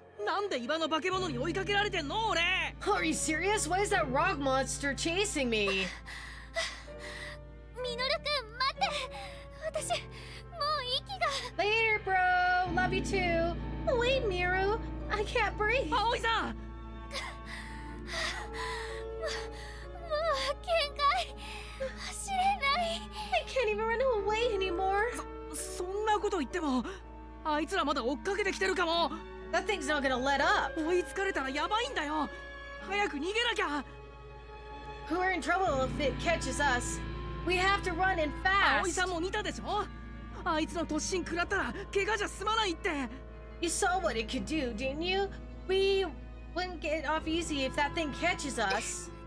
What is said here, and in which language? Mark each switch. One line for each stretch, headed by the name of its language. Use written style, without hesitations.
Japanese: なんで岩の化け物に追いかけられてんの俺。
English: Are you serious? Why is that rock monster chasing me?
Japanese: ミノルくん、待って。私、もう息が。
English: Later, bro! Love you too! Wait, Miru! I can't breathe!
Japanese: 葵さん。もう限界。走れない。
English: I can't even run away anymore!
Japanese: そんなこと言っても、あいつらまだ追っかけてきてるかも。
English: That thing's not gonna let up!
Japanese: 追いつかれたらやばいんだよ。早く逃げなきゃ。
English: We're in trouble if it catches us. We have to run and
Japanese: 葵
English: fast!
Japanese: さんも見たでしょ。あいつの突進食らったら怪我じゃ済まないって。
English: You saw what it could do, didn't you? We wouldn't get off easy if that thing catches us.